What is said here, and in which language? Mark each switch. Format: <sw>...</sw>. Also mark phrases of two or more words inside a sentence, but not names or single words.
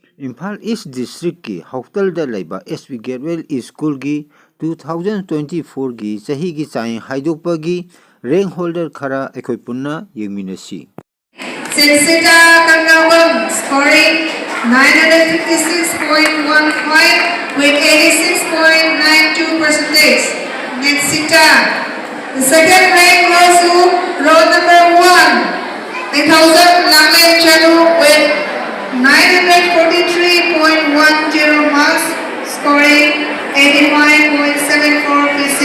<mni>Imphal East District ki Hautal da laiba SP Gateway School gi 2024 gi sahi gi chain haidokpa gi rank holder khara ekhoi punna yengminasi.</mni> <en>Sinsita Kangawang scoring 956.15 with 86.92%. Ninsita. The second rank goes to row number 1, 1000 Langlen Chadu with 943.10 marks, scoring 85.74 PC.</en>